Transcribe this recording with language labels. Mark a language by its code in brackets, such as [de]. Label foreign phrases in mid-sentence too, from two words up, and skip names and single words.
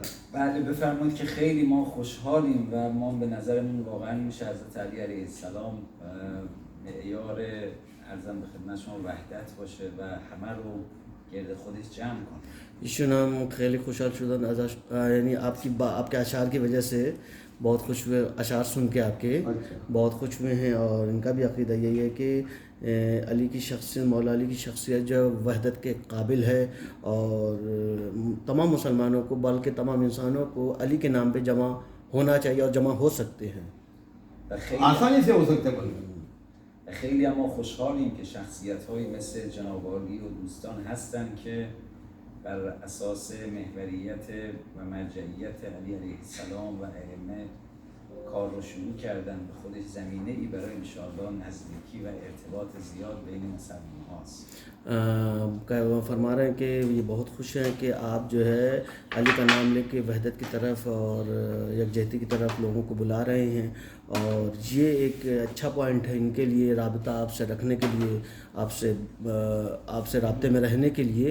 [fa] بله بفرمایید که خیلی ما خوشحالیم و ما به نظرمون واقعا میشه حضرت علی علیه السلام معیار ارزم به خدمت شما وحدت باشه و همه رو گرد خودش جمع کنه. ایشون هم خیلی خوشحال شدن ازش، [ur] یعنی آپ کے اشعار کی وجہ سے بہت خوش ہوئے، اشعار سن کے آپ کے بہت خوش ہوئے ہیں، اور ان کا بھی عقیدہ یہی ہے کہ علی کی شخصیت، مولا علی کی شخصیت جو وحدت کے قابل ہے، اور تمام مسلمانوں کو بلکہ تمام انسانوں کو علی کے نام پہ جمع ہونا چاہیے اور جمع ہو سکتے ہیں، آسانی سے ہو سکتے ہیں. [fa] خیلی ما خوشحالیم که شخصیت‌هایی مثل جناب عالی و دوستان هستن که بر اساس محوریت و مرجعیت علی علیه السلام و ائمه کار رو شروع کردن، به خودش زمینه‌ای برای انشاءالله نزدیکی و ارتباط زیاد بین مسلمان هاست. [ur] فرما رہے ہیں کہ یہ بہت خوش ہیں کہ آپ جو ہے علی کا نام لے کے وحدت کی طرف اور یکجہتی کی طرف لوگوں کو بلا رہے ہیں، اور یہ ایک اچھا پوائنٹ ہے ان کے لیے، رابطہ آپ سے رکھنے کے لیے، آپ سے رابطے میں رہنے کے لیے.